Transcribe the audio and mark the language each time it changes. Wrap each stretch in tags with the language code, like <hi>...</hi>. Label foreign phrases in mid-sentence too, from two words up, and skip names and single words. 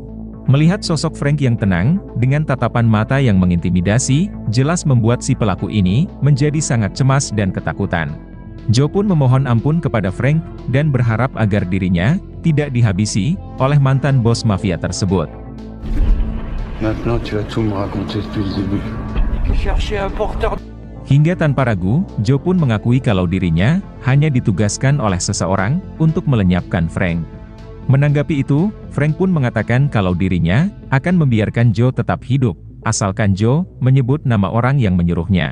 <id>Melihat sosok Frank yang tenang, dengan tatapan mata yang mengintimidasi, jelas membuat si pelaku ini, menjadi sangat cemas dan ketakutan. Joe pun memohon ampun kepada Frank, dan berharap agar dirinya, tidak dihabisi, oleh mantan bos mafia tersebut.</id> <fr>Maintenant tu vas tout me raconter depuis le début.</fr> <id>Hingga tanpa ragu, Joe pun mengakui kalau dirinya, hanya ditugaskan oleh seseorang, untuk melenyapkan Frank. Menanggapi itu, Frank pun mengatakan kalau dirinya, akan membiarkan Joe tetap hidup, asalkan Joe, menyebut nama orang yang menyuruhnya.</id>